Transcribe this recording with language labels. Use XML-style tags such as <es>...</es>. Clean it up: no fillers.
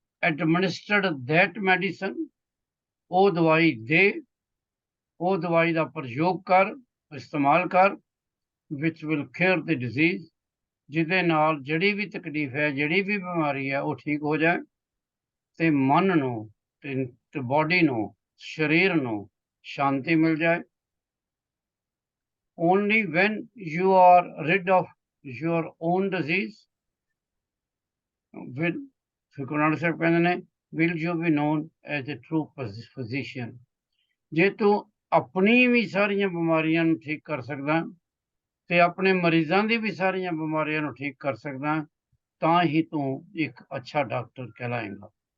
<en>Administered that medicine,</en> <pa>ਉਹ ਦਵਾਈ ਦੇ, ਉਹ ਦਵਾਈ ਦਾ ਪ੍ਰਯੋਗ ਕਰ, ਇਸਤੇਮਾਲ ਕਰ,</pa> <en>which will cure the disease,</en> <pa>ਜਿਹਦੇ ਨਾਲ ਜਿਹੜੀ ਵੀ ਤਕਲੀਫ ਹੈ, ਜਿਹੜੀ ਵੀ ਬਿਮਾਰੀ ਹੈ, ਉਹ ਠੀਕ ਹੋ ਜਾਏ ਤੇ ਮਨ ਨੂੰ ਤੇ ਬੋਡੀ ਨੂੰ, ਸਰੀਰ ਨੂੰ ਸ਼ਾਂਤੀ ਮਿਲ ਜਾਏ.</pa> <en>Only when you are rid of your own disease will, Guru Nanak Sahib</en> <pa>ਕਹਿੰਦੇ ਨੇ,</pa> <en>will you be known as a true physician.</en> <pa>ਜੇ ਤੂੰ ਆਪਣੀ ਵੀ ਸਾਰੀਆਂ ਬਿਮਾਰੀਆਂ ਨੂੰ ਠੀਕ ਕਰ ਸਕਦਾ ਤੇ ਆਪਣੇ ਮਰੀਜ਼ਾਂ ਦੀ ਵੀ ਸਾਰੀਆਂ ਬਿਮਾਰੀਆਂ ਨੂੰ ਠੀਕ ਕਰ ਸਕਦਾ ਤਾਂ ਹੀ ਤੂੰ ਇੱਕ ਅੱਛਾ ਡਾਕਟਰ ਕਹਿਲਾਏਗਾ.</pa>